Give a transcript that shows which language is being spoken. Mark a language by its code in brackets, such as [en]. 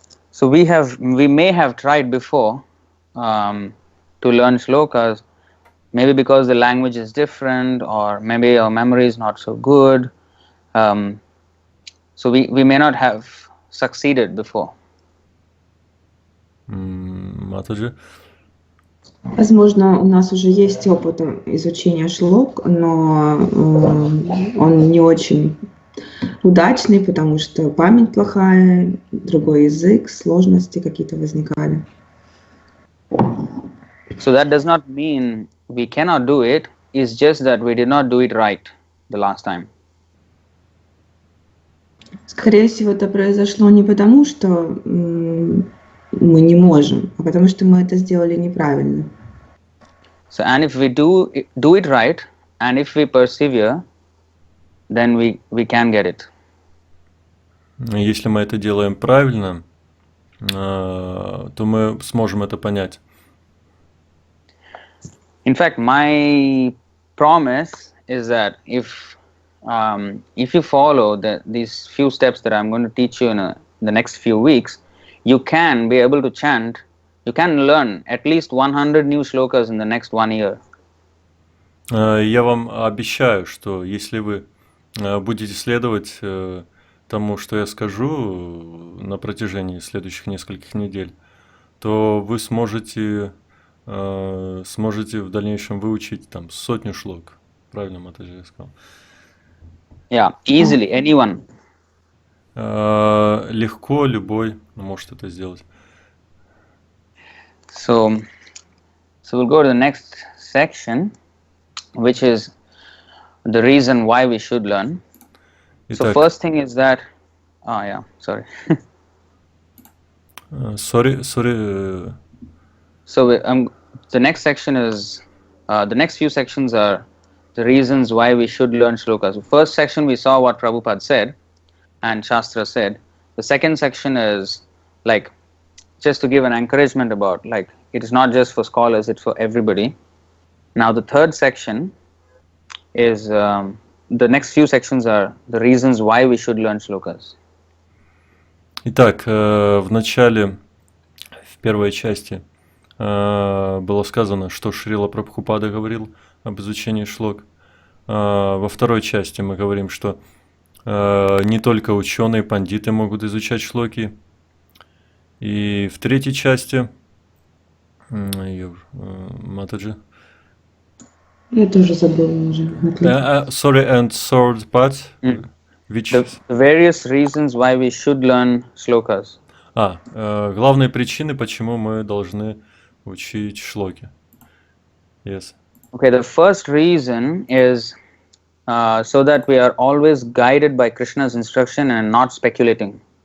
[en] So we may have tried before to learn shlokas, maybe because the language is different, or maybe our memory is not so good. So we may not have succeeded before. [ru] Матаджи? Возможно, у нас уже есть опыт изучения шлок, но он не очень удачный, потому что память плохая, другой язык, сложности какие-то возникали. [en] So that does not mean we cannot do it. It's just that we did not do it right the last time. [ru] Скорее всего, это произошло не потому, что мы не можем, а потому что мы это сделали неправильно. [en] So, and if we do it right, and if we persevere, then we can get it. [ru] Если мы это делаем правильно, то мы сможем это понять. [en] In fact, my promise is that if you follow these few steps that I'm going to teach you in the next few weeks, you can be able to chant, you can learn at least 100 new shlokas in the next 1 year. [ru] Я вам обещаю, что если вы будете следовать тому, что я скажу на протяжении следующих нескольких недель, то вы сможете в дальнейшем выучить там 100 шлок. Правильно, Матаджи, я сказал. [en] Yeah, easily, anyone. [ru] Легко любой может это сделать. [en] So we'll go to the next section, which is the reason why we should learn. So [ru] Итак, [en] first thing is that, sorry. sorry. So the next section is, the next few sections are the reasons why we should learn shlokas. First section we saw what Prabhupada said and Shastra said. The second section is like just to give an encouragement about, like, it is not just for scholars, it's for everybody. Now the third section is, the next few sections are the reasons why we should learn shlokas. [ru] Итак, в начале, в первой части было сказано, что Шрила Прабхупада говорил об изучении шлок. Во второй части мы говорим, что не только ученые, пандиты могут изучать шлоки. И в третьей части, Матаджи. Я тоже забыла уже. [en] Sorry, and third part, which... The various reasons why we should learn shlokas. [ru] Главные причины, почему мы должны учить шлоки. [en] Yes. Okay, the first reason is so that we are always guided by Krishna's instruction and not speculating.